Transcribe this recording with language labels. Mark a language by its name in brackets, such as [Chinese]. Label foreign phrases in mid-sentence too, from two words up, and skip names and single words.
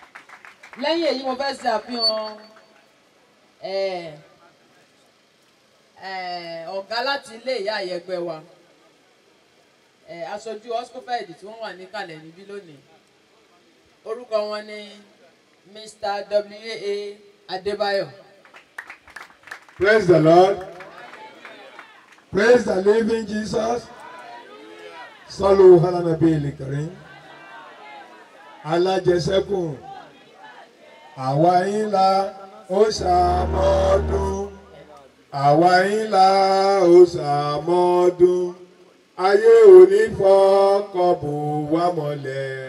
[Yoruba] Lẹ́yìn èyí mo fẹ́ ṣe àfihàn ọ̀gá láti ilé ìyá àyẹ̀gbẹ́ wa aṣojú oscofed tí wọ́n wà níkàlẹ̀ níbí lónìí orúkọ wọn ni Mr. W.A. Adébáyọ̀. [English] Praise the Lord. Praise the living Jesus. [Arabic] صلوا على النبي الكريم. [Yoruba] Alájẹsẹ́kù. Àwa yín la ó ṣàmọ́dún. Àwa yín la ó ṣàmọ́dún. Ayé ò ní fọkànbù wá mọ́lẹ̀.